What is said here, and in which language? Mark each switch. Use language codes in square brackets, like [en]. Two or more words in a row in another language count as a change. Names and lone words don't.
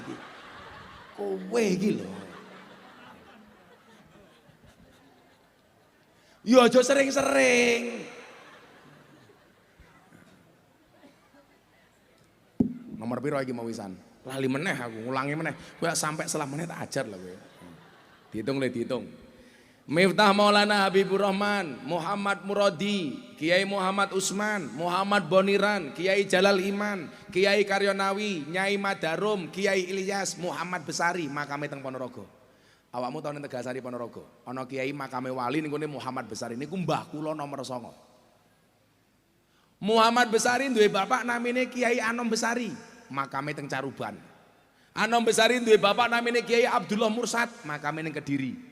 [jv] Kowe iki lho. Yo aja sering-sering. Nomor piro iki mau wisan? Lali meneh aku, ngulangi meneh. Kowe sampai setelah meneh tak ajar lah kowe. Dihitung le dihitung. Miftah Maulana Habibur Rahman, Muhammad Muradi, Kiai Muhammad Usman, Muhammad Boniran, Kiai Jalal Iman, Kiai Karyonawi, Nyai Madarum, Kiai Ilyas, Muhammad Besari, makame teng Ponorogo. Awakmu tau ning Tegasari Ponorogo, ana kiai makame wali ning kene Muhammad Besari niku mbah kula nomor 9. Muhammad Besari duwe bapak namine Kiai Anom Besari, makame teng Caruban. Anom Besari duwe bapak namine Kiai Abdullah Mursad, makame ning Kediri.